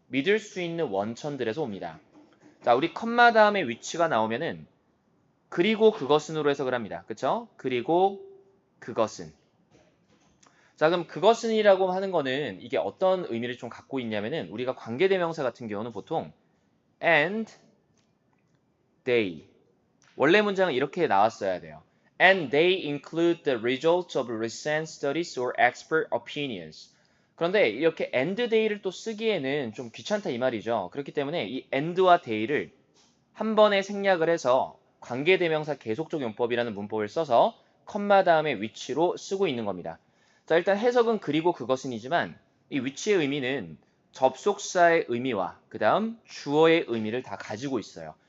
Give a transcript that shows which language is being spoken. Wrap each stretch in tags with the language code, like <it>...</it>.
<ko>믿을 수 있는 원천들에서 옵니다. 자, 우리 컴마 다음에 위치가 나오면은 그리고 그것은으로 해석을 합니다. 그쵸? 그리고 그것은. 자, 그럼 그것은이라고 하는 거는 이게 어떤 의미를 좀 갖고 있냐면은 우리가 관계대명사 같은 경우는 보통</ko> <en>and they.</en> <ko>원래 문장은 이렇게 나왔어야 돼요.</ko> <en>And they include the results of recent studies or expert opinions.</en> <ko>그런데 이렇게</ko> <en>and they</en> <ko>를 또 쓰기에는 좀 귀찮다 이 말이죠. 그렇기 때문에 이 and와 they를 한 번에 생략을 해서 관계대명사 계속적 용법이라는 문법을 써서 컴마 다음에 위치로 쓰고 있는 겁니다. 자, 일단 해석은 그리고 그것은이지만 이 위치의 의미는 접속사의 의미와 그 다음 주어의 의미를 다 가지고 있어요.</ko>